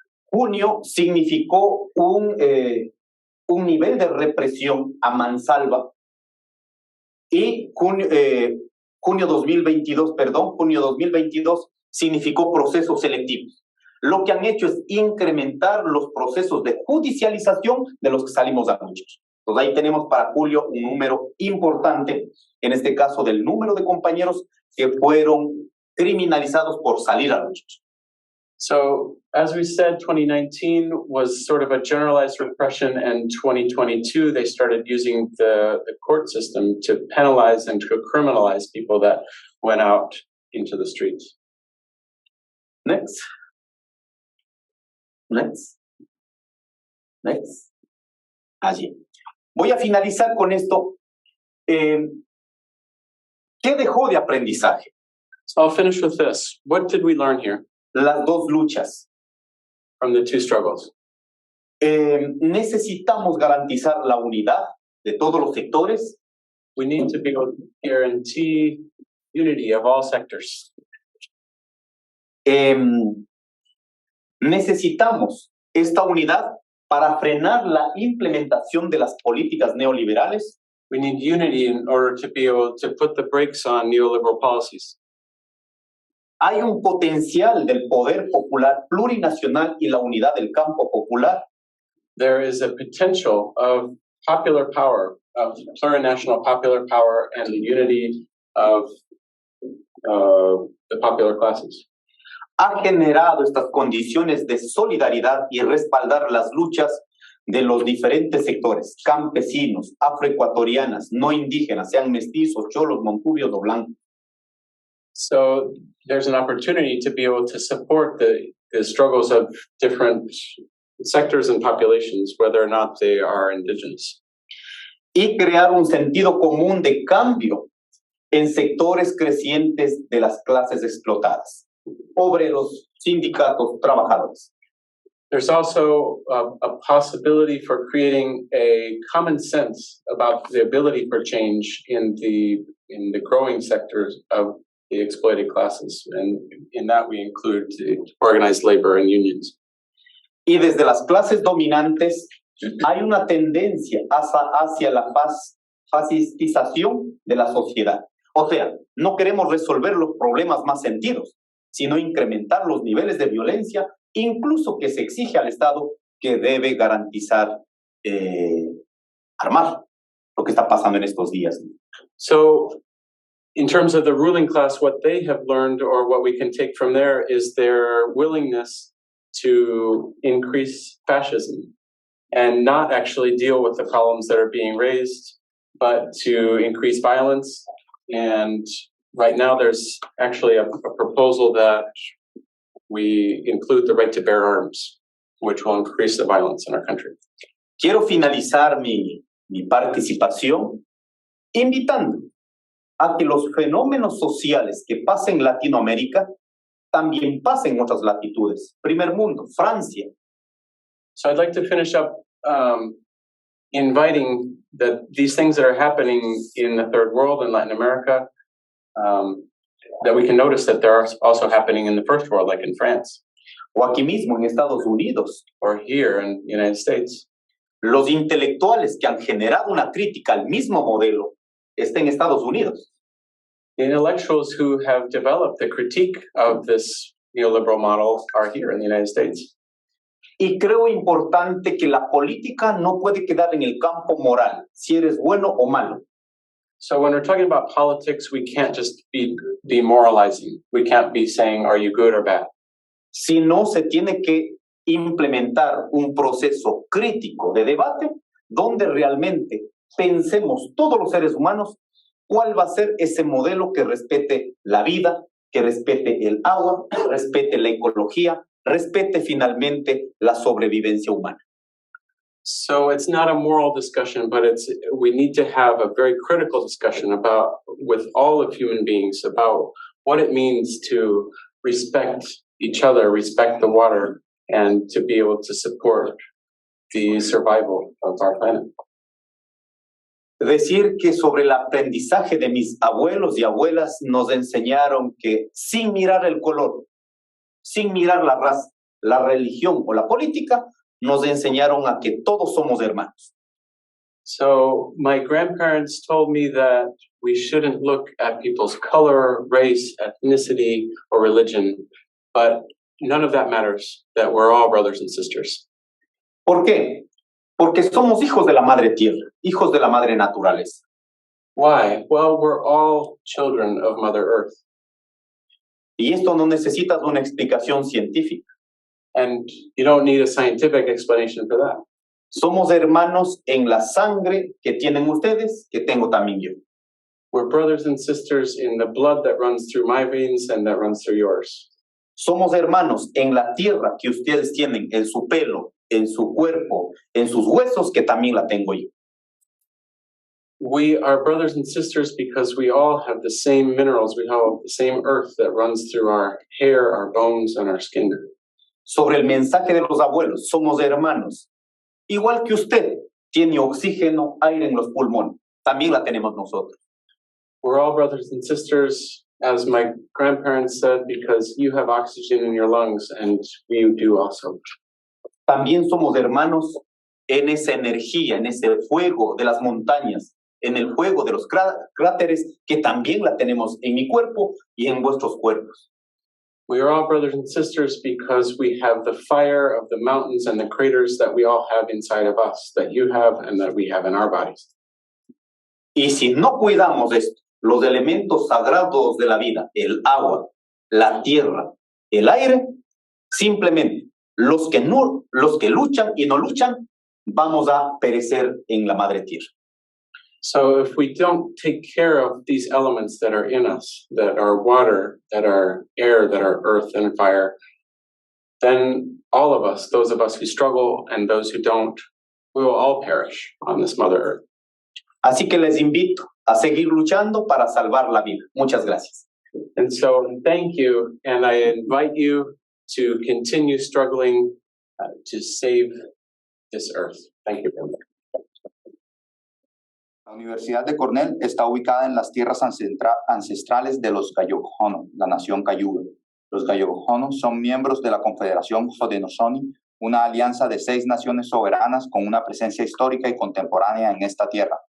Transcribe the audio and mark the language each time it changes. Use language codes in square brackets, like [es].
[es] Junio significó un nivel de represión a mansalva y junio 2022 significó procesos selectivos. Lo que han hecho es incrementar los procesos de judicialización de los que salimos a luchar. Entonces ahí tenemos para julio un número importante, en este caso del número de compañeros que fueron criminalizados por salir a luchar. [en] So, as we said, 2019 was sort of a generalized repression, and 2022 they started using the court system to penalize and to criminalize people that went out into the streets. Next. [es] Allí. Voy a finalizar con esto. ¿Qué dejó de aprendizaje? [en] So I'll finish with this. What did we learn here [es] Las dos luchas. [en] from the two struggles? [es] Necesitamos garantizar la unidad de todos los sectores. [en] We need to be able to guarantee unity of all sectors. [es] Necesitamos esta unidad para frenar la implementación de las políticas neoliberales. [en] We need unity in order to be able to put the brakes on neoliberal policies. [es] Hay un potencial del poder popular plurinacional y la unidad del campo popular. [en] There is a potential of popular power, of plurinational popular power, and the unity of the popular classes. [es] Ha generado estas condiciones de solidaridad y respaldar las luchas de los diferentes sectores, campesinos, afroecuatorianas, no indígenas, sean mestizos, cholos, montubios o blancos. [en] So there's an opportunity to be able to support the struggles of different sectors and populations, whether or not they are indigenous. [es] Y crear un sentido común de cambio en sectores crecientes de las clases explotadas, obreros, sindicatos, trabajadores. [en] There's also a possibility for creating a common sense about the ability for change in the growing sectors of the exploited classes, and in that we include the organized labor and unions. [es] Y desde las clases dominantes hay una tendencia hacia la pacificación de la sociedad. O sea, no queremos resolver los problemas más sentidos, sino incrementar los niveles de violencia, incluso que se exige al Estado que debe garantizar, armar lo que está pasando en estos días. [en] So, in terms of the ruling class, what they have learned, or what we can take from there, is their willingness to increase fascism and not actually deal with the problems that are being raised, but to increase violence. And right now there's actually a proposal that we include the right to bear arms, which will increase the violence in our country. [es] Quiero finalizar mi participación invitando a que los fenómenos sociales que pasen en Latinoamérica también pasen en otras latitudes. Primer mundo, Francia. [en] So I'd like to finish up inviting that these things that are happening in the third world, in Latin America, that we can notice that there are also happening in the first world, like in France, [es] o aquí mismo en Estados Unidos. [en] or here in the United States. [es] Los intelectuales que han generado una crítica al mismo modelo están en Estados Unidos. [en] The intellectuals who have developed the critique of this neoliberal model are here in the United States. [es] Y creo importante que la política no puede quedar en el campo moral, si eres bueno o malo. [en] So when we're talking about politics, we can't just be demoralizing. We can't be saying, are you good or bad? [es] Sino se tiene que implementar un proceso crítico de debate donde realmente pensemos todos los seres humanos cuál va a ser ese modelo que respete la vida, que respete el agua, respete la ecología, respete finalmente la sobrevivencia humana. [en] So it's not a moral discussion, but we need to have a very critical discussion with all of human beings about what it means to respect each other, respect the water, and to be able to support the survival of our planet. [es] Decir que sobre el aprendizaje de mis abuelos y abuelas nos enseñaron que sin mirar el color, sin mirar la raza, la religión o la política, nos enseñaron a que todos somos hermanos. [en] So my grandparents told me that we shouldn't look at people's color, race, ethnicity, or religion, but none of that matters, that we're all brothers and sisters. [es] ¿Por qué? Porque somos hijos de la madre tierra, hijos de la madre naturaleza. [en] Why? Well, we're all children of Mother Earth. [es] Y esto no necesita una explicación científica. [en] And you don't need a scientific explanation for that. [es] Somos hermanos en la sangre que tienen ustedes, que tengo también yo. [en] We're brothers and sisters in the blood that runs through my veins and that runs through yours. [es] Somos hermanos en la tierra que ustedes tienen, en su pelo, en su cuerpo, en sus huesos, que también la tengo yo. [en] We are brothers and sisters because we all have the same minerals. We have the same earth that runs through our hair, our bones, and our skin. [es] Sobre el mensaje de los abuelos, somos hermanos. Igual que usted tiene oxígeno, aire en los pulmones, también la tenemos nosotros. [en] We're all brothers and sisters, as my grandparents said, because you have oxygen in your lungs and we do also. [es] También somos hermanos en esa energía, en ese fuego de las montañas, en el fuego de los cráteres, que también la tenemos en mi cuerpo y en vuestros cuerpos. [en] We are all brothers and sisters because we have the fire of the mountains and the craters that we all have inside of us, that you have and that we have in our bodies. [es] Y si no cuidamos esto, los elementos sagrados de la vida, el agua, la tierra, el aire, simplemente los que luchan y no luchan, vamos a perecer en la madre tierra. [en] So if we don't take care of these elements that are in us, that are water, that are air, that are earth and fire, then all of us, those of us who struggle and those who don't, we will all perish on this Mother Earth. [es] Así que les invito a seguir luchando para salvar la vida. Muchas gracias. [en] And so thank you, and I invite you to continue struggling to save this earth. Thank you very much. [es] La Universidad de Cornell está ubicada en las tierras ancestrales de los Gayogono, la nación Cayuga. Los Gayogono son miembros de la Confederación Haudenosaunee, una alianza de 6 naciones soberanas con una presencia histórica y contemporánea en esta tierra.